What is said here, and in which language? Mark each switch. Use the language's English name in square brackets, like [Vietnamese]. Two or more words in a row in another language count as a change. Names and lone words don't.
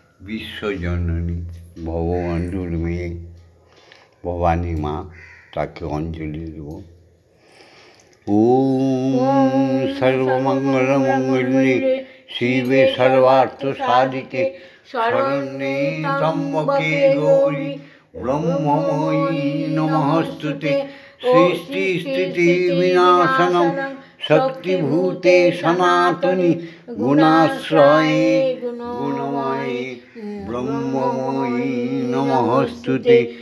[Bangla] বিশ্বজননী ভগবানের মেয়ে ভবানী মা, তাকে অঞ্জলি দেব। [Sanskrit] ওম সর্বমঙ্গলমঙ্গলে শিবে সর্বার্থ সাধিকে শরণ্যে ত্র্যম্বকে গৌরী ব্রহ্মময়ী নমস্তুতে। সৃষ্টি স্থিতি বিনাশনম শক্তিভূতে সনাতনী গুণাশ্রয়ে গুণময়ী ব্রহ্মময়ী নমস্তুতে।